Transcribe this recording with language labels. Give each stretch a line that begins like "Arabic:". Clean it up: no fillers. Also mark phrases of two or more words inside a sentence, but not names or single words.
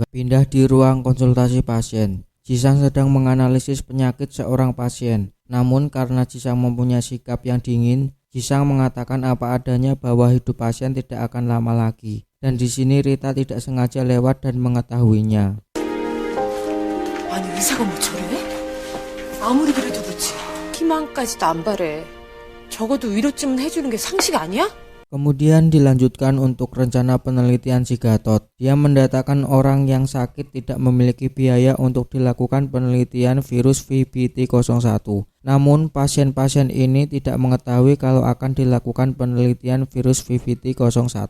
Indonesian: Pindah di ruang konsultasi pasien. Jisang sedang menganalisis penyakit seorang pasien. Namun karena Jisang mempunyai sikap yang dingin, Jisang mengatakan apa adanya bahwa hidup pasien tidak akan lama lagi. Dan di sini Rita tidak sengaja lewat dan mengetahuinya.
Korean: 아니 의사가 뭐 저래? 아무리 그래도 그렇지 희망까지도 안 바래. 적어도 위로쯤은 해주는 게 상식 아니야?
Indonesian: Kemudian dilanjutkan untuk rencana penelitian si Gatot. Dia mendatangkan orang yang sakit tidak memiliki biaya untuk dilakukan penelitian virus VPT-01. Namun pasien-pasien ini tidak mengetahui kalau akan dilakukan penelitian virus VPT-01.